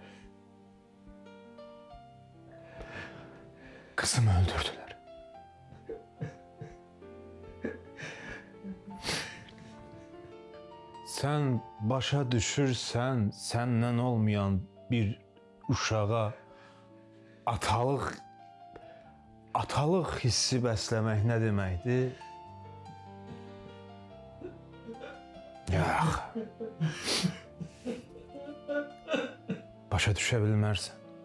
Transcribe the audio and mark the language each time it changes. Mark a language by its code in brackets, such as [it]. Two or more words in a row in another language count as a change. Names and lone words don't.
[tr] Kızımı öldürdüler. [az] Sen başa düşürsen senden olmayan bir uşağa atalıq hissi bəsləmək nə deməkdir? Yox. Başa düşə bilmərsən.